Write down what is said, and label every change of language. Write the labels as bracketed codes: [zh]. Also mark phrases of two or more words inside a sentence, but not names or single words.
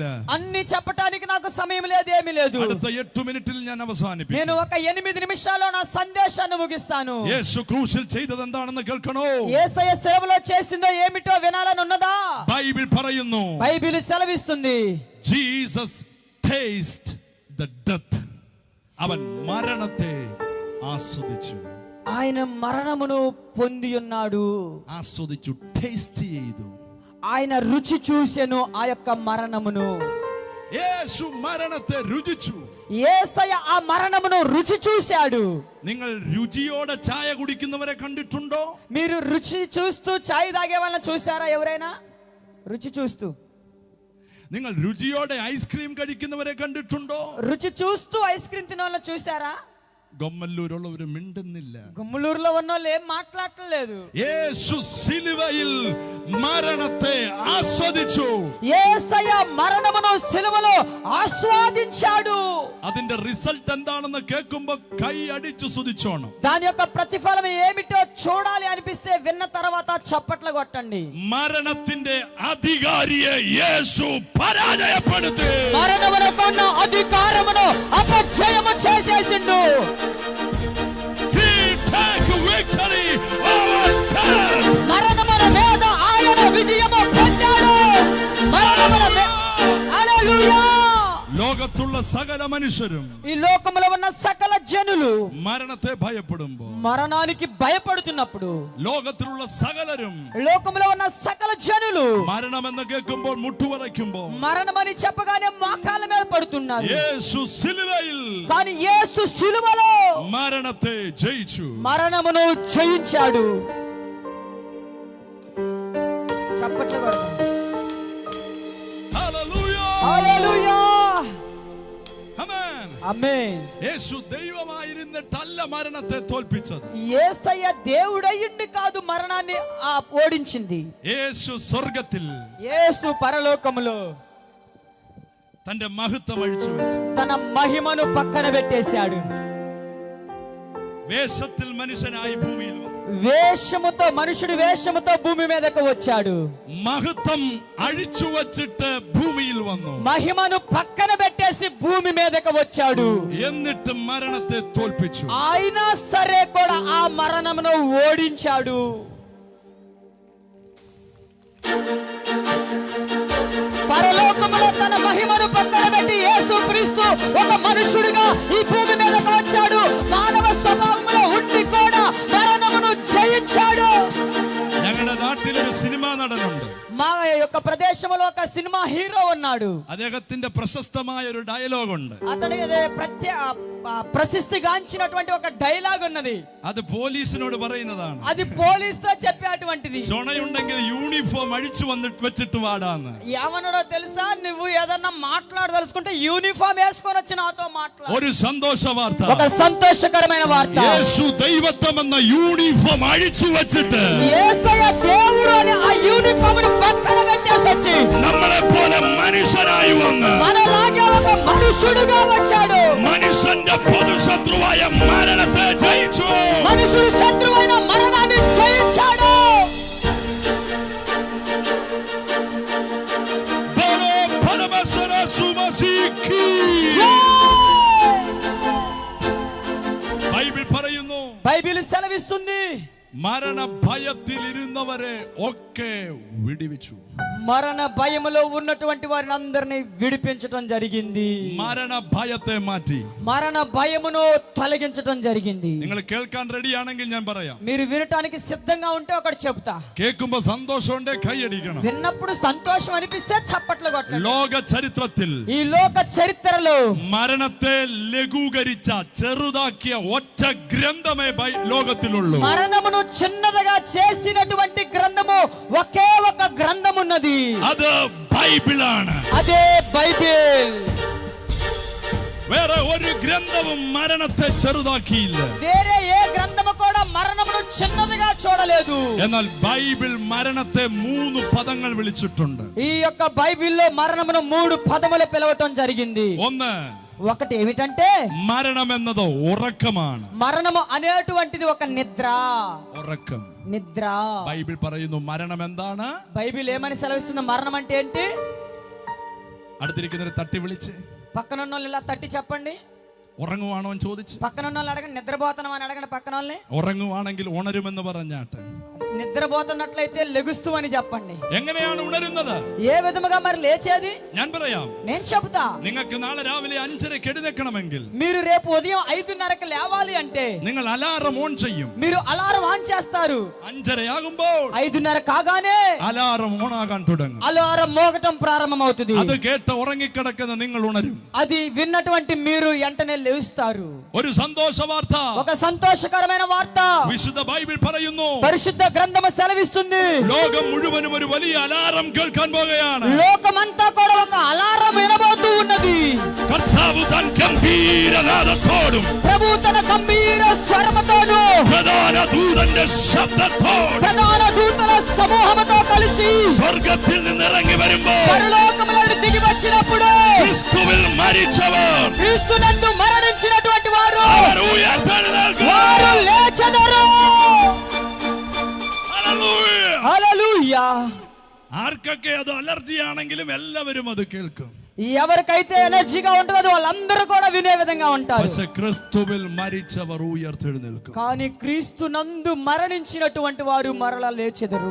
[te] అన్ని చెప్పడానికి నాకు సమయం లేదు, ఏమీ లేదు. [ml] അടുത്ത 8 മിനിറ്റിൽ ഞാൻ അവസാനിപ്പിക്കും. [te] నేను ఒక 8 నిమిషాల్లో నా సందేశాన్ని ముగిస్తాను. [ml] യേശു ക്രൂശിൽ ചെയ്തത് എന്താണെന്ന് കേൾക്കണോ? [te] యేసయ్య సిలువలో చేసిందో ఏమిటో వినాలని ఉన్నదా? [ml] ബൈബിൾ പറയുന്നു, [te] బైబిల్ సెలవిస్తుంది, [en] Jesus taste the death. [ml] അവൻ മരണത്തെ ആസ്വദിച്ചു. [te] ఆయన మరణమును పొంది ఉన్నాడు. [ml] ആസ്വദിച്ചു, ടേസ്റ്റ് ചെയ്തു. [te] ఆయన రుచి చూసెను ఆ యొక్క మరణమును. [ml] യേശു മരണത്തെ രുചിച്ചു. [te] యేసయ్య ఆ మరణమును రుచి చూశాడు. [ml] നിങ്ങൾ രുചിയോടെ ചായ കുടിക്കുന്നവരെ കണ്ടിട്ടുണ്ടോ? [te] మీరు రుచి చూస్తూ చాయ్ తాగే వాళ్ళని చూసారా? ఎవరైనా రుచి చూస్తూ? [ml] നിങ്ങൾ രുചിയോടെ ഐസ്ക്രീം കഴിക്കുന്നവരെ കണ്ടിട്ടുണ്ടോ? [te] రుచి చూస్తూ ఐస్ క్రీమ్ తినే వాళ్ళని చూసారా? [ml] ഗൊമ്മല്ലൂരുള്ളവര് മിണ്ടുന്നില്ല. [te] గుమ్మలూరులో ఉన్న వాళ్ళు ఏం మాట్లాడలేదు. [ml] യേശു സിലുവയിൽ മരണത്തെ ആസ്വദിച്ചു. [te] యేసయ్య మరణమును సిలువలో ఆస్వాదించాడు. [ml] അതിന്റെ റിസൾട്ട് എന്താണെന്ന് കേൾക്കുമ്പോ കൈ അടിച്ചു സ്തുതിച്ചോണം. [te] దాని యొక్క ప్రతిఫలం ఏమిటో చూడాలి అనిపిస్తే విన్న తర్వాత చప్పట్లు కొట్టండి. [ml] മരണത്തിന്റെ അധികാരിയെ യേശു പരാജയപ്പെടുത്തി. [te] మరణమునకున్న అధికారమును అపజయము చేసేసిండు. [en] He take victory over death. [te] మరణముల మీద ఆయన విజయము పొందాడు. మరణముల మీద హల్లెలూయా. [ml] ലോകത്തുള്ള സകല മനുഷ്യരും [te] ఈ లోకములో ఉన్న సకల జనులు [ml] മരണത്തെ ഭയപ്പെടുമ്പോൾ, [te] మరణానికి భయపడుతున్నప్పుడు, [ml] ലോകത്തിലുള്ള സകലരും [te] లోకములో ఉన్న సకల జనులు [ml] മരണമെന്ന് കേൾക്കുമ്പോൾ മുട്ടുവറയ്ക്കുമ്പോൾ, [te] మరణమని చెప్పగానే మోకాళ్ళ మీద పడుతున్నారు. [ml] యేసు సిలువയിൽ [te] కానీ యేసు సిలువలో [ml] മരണത്തെ ജയിച്ചു. [te] మరణమును జయించాడు. చప్పట్లు కొడదాం. [ml] ഹല്ലേലൂയ. [te] హల్లెలూయా. [ml] ആമേൻ. [te] ఆమేన్. [ml] యేసు ദൈവമായിരുന്നിട്ടല്ല മരണത്തെ തോൽപ്പിച്ചത്. [te] యేసయ్య దేవుడయ్యుండి కాదు మరణాన్ని ఓడించింది. [ml] యేసు സ്വർഗ്ഗത്തിൽ [te] యేసు పరలోకములో [ml] തന്റെ മഹത്വം അഴിച്ചു വെച്ചു. [te] తన మహిమను పక్కన పెట్టేశాడు. [ml] വേഷത്തിൽ മനുഷ്യനായി ഭൂമിയിൽ വന്നു. [te] వేషముతో మనుషుడు వేషముతో భూమి మీదకు వచ్చాడు. [ml] മഹത്വം അഴിച്ചു വച്ചിട്ട് ഭൂമിയിൽ വന്നു. [te] మహిమను పక్కన పెట్టేసి భూమి మీదకు వచ్చాడు. [ml] എന്നിട്ട് മരണത്തെ തോൽപ്പിച്ചു. [te] అయినా సరే కూడా ఆ మరణమును ఓడించాడు. పరలోకములో తన మహిమను పక్కన పెట్టి యేసుక్రీస్తు ఒక మనుషుడిగా ఈ భూమి మీదకు వచ్చాడు. మానవ స్వభావంలో ఉండి కూడా మరణమును జయించాడు. [ml] ഞങ്ങളുടെ നാട്ടിലൊരു സിനിമാ നടനുണ്ട്. [te] మా యొక్క ప్రదేశంలో ఒక సినిమా హీరో ఉన్నాడు. [ml] അദ്ദേഹത്തിന്റെ പ്രശസ്തമായ ഒരു ഡയലോഗ് ഉണ്ട്. [te] అతడి ప్రసిద్ధిగాంచినటువంటి ఒక డైలాగ్ ఉన్నది. [ml] അത് പോലീസിനോട് പറയുന്നതാണ്. [te] అది పోలీస్ తో చెప్పేటువంటిది. [ml] ചുണയുണ്ടെങ്കിൽ യൂണിഫോം അഴിച്ചു വന്നിട്ട് വെച്ചിട്ട് വാടാന്ന്. [te] ఏమన్నాడో తెలుసా? నువ్వు ఏదన్నా మాట్లాడదలుచుకుంటే యూనిఫామ్ వేసుకొని వచ్చి నాతో మాట్లాడు. [ml] ഒരു സന്തോഷ വാർത്ത. [te] ఒక సంతోషకరమైన వార్త. [ml] യേശു ദൈവത്വം എന്ന യൂണിഫോം അഴിച്ചു വെച്ചിട്ട് [te] యేసయ్య దేవుడు అనే ఆ యూనిఫామ్ ను పక్కన పెట్టేసి వచ్చి [ml] നമ്മളെ പോലെ മനുഷ്യനായി വന്ന് [te] మనలాగే ఒక మనుషుడుగా వచ్చాడు. [ml] മനുഷ്യന്റെ പൊതുശത്രുവായ മരണത്തെ ജയിച്ചു. [te] మనుషుడు శత్రువైన మరణాన్ని జయించాడు. ബോലോ പരമേശ്വര സുമസിക്ക്. [ml] ബൈബിൾ പറയുന്നു, [te] బైబిల్ సెలవిస్తుంది, [ml] മരണ ഭയത്തിൽ ഇരുന്നവരെ ഒക്കെ വിടുവിച്ചു. [te] మరణ భయములో ఉన్నటువంటి వారిని అందరినీ విడిపించటం జరిగింది. [ml] മരണ ഭയത്തെ മാറ്റി. [te] మరణ భయమును తొలగించటం జరిగింది. [ml] നിങ്ങൾ കേൾക്കാൻ റെഡിയാണെങ്കിൽ ഞാൻ പറയാം. [te] మీరు వినటానికి సిద్ధంగా ఉంటే ఒకటి చెప్తా. [ml] കേൾക്കുമ്പോ സന്തോഷമുണ്ടേ കൈയടിക്കണം. [te] విన్నప్పుడు సంతోషం అనిపిస్తే చప్పట్లు కొట్టండి. [ml] ലോക ചരിത്രത്തിൽ [te] ఈ లోక చరిత్రలో [ml] മരണത്തെ ലഘൂകരിച്ച ചെറുതാക്കിയ ഒറ്റ ഗ്രന്ഥമേ ലോകത്തിലുള്ളൂ. [te] మరణమును చిన్నదిగా చేసినటువంటి గ్రంథము ఒకే ఒక గ్రంథం ఉన్నది. [ml] അത് ബൈബിളാണ്. [te] అదే బైబిల్. [ml] വേറെ ഒരു ഗ്രന്ഥവും മരണത്തെ ചെറുതാക്കിയില്ല. [te] వేరే ఏ గ్రంథము కూడా మరణమును చిన్నదిగా చూడలేదు. [ml] എന്നാൽ ബൈബിൾ മരണത്തെ 3 പദങ്ങൾ വിളിച്ചിട്ടുണ്ട്. [te] ఈ యొక్క బైబిల్లో మరణమును 3 పదములు పిలవటం జరిగింది. ఒకటి ఏమిటంటే [ml] മരണം എന്നത് ഉറക്കമാണ്. [te] మరణము అనేటువంటిది ఒక నిద్ర. [ml] ഉറക്കം. [te] నిద్ర. [ml] ബൈബിൾ പറയുന്നു മരണം എന്താണ്. [te] బైబిల్ ఏమని సెలవిస్తుంది? మరణం అంటే ఏంటి? [ml] അടുത്തിരിക്കുന്നവരെ തട്ടി വിളിച്ച് [te] పక్కన ఉన్న వాళ్ళు ఇలా తట్టి చెప్పండి. [ml] ഉറങ്ങുവാണോ എന്ന് ചോദിച്ചു. [te] పక్కన ఉన్న వాళ్ళు అడగండి, నిద్రపోతున్నాం అని అడగండి పక్కన వాళ్ళని. [ml] ഉറങ്ങുവാണെങ്കിൽ ഉണരുമെന്ന് പറഞ്ഞാട്ട്. [te] నిద్రపోతున్నట్లయితే లెగుస్తూ అని చెప్పండి. [ml] എങ്ങനെയാണ് ഉണരുന്നത്? [te] ఏ విధముగా మరి లేచేది? [ml] ഞാൻ പറയാം. [te] నేను చెబుతా. [ml] നിങ്ങൾക്ക് നാളെ രാവിലെ 5:30 എഴുന്നേൽക്കണമെങ്കിൽ [te] మీరు రేపు ఉదయం 5:30కి లేవాలి అంటే [ml] നിങ്ങൾ അലാറം ഓൺ ചെയ്യും. [te] మీరు అలారం ఆన్ చేస్తారు. [ml] 5:30 ആകുമ്പോൾ [te] 5:30 కాగానే [ml] അലാറം ഓൺ ആകാൻ തുടങ്ങും. [te] అలారం మోగటం ప్రారంభమవుతుంది. [ml] അത് കേട്ട് ഉറങ്ങിക്കിടക്കുന്ന നിങ്ങൾ ഉണരും. [te] అది విన్నటువంటి మీరు వెంటనే లేస్తారు. [ml] ഒരു സന്തോഷ വാർത്ത. [te] ఒక సంతోషకరమైన వార్త [ml] വിശുദ്ധ ബൈബിൾ പറയുന്നു. [te] పరిశుద్ధ గ్రంథము సెలవిస్తుంది. [ml] ലോകം മുഴുവനും ഒരു വലിയ അലാറം കേൾക്കാൻ പോകുകയാണ്. [te] లోకమంతా కూడా ఒక అలారం వినబోతూ ఉన్నది. [ml] കർത്താവ് തൻ ഗംഭീരനാദത്തോടും [te] ప్రభు తన గంభీర స్వరముతోను [ml] പ്രധാന ദൂതന്റെ ശബ്ദത്തോടും [te] ప్రధాన దూతల సమూహముతో కలిసి [ml] സ്വർഗ്ഗത്തിൽ നിന്ന് ഇറങ്ങി വരുമ്പോൾ [te] పరలోకములో నుండి దిగి వచ్చినప్పుడు [ml] ക്രിസ്തുവിൽ മരിച്ചവർ [te] క్రీస్తునందు మరణించినటువంటి వారు [ml] അവർ ഉയർത്തെഴുന്നേൽക്കും. [te] వారు లేచెదరు. [ml] ഹല്ലേലൂയ. [te] హల్లెలూయా. [ml] ആർക്കൊക്കെ അത് അലർജിയാണെങ്കിലും എല്ലാവരും അത് കേൾക്കും. [te] ఎవరికైతే ఎనర్జీగా ఉంటుందో వాళ్ళందరూ కూడా వినే విధంగా ఉంటారు. [ml] പക്ഷേ ക്രിസ്തുവിൽ മരിച്ചവർ ഉയർത്തെഴുന്നേൽക്കും. [te] కానీ క్రీస్తు నందు మరణించినటువంటి వారు మరలా లేచెదరు.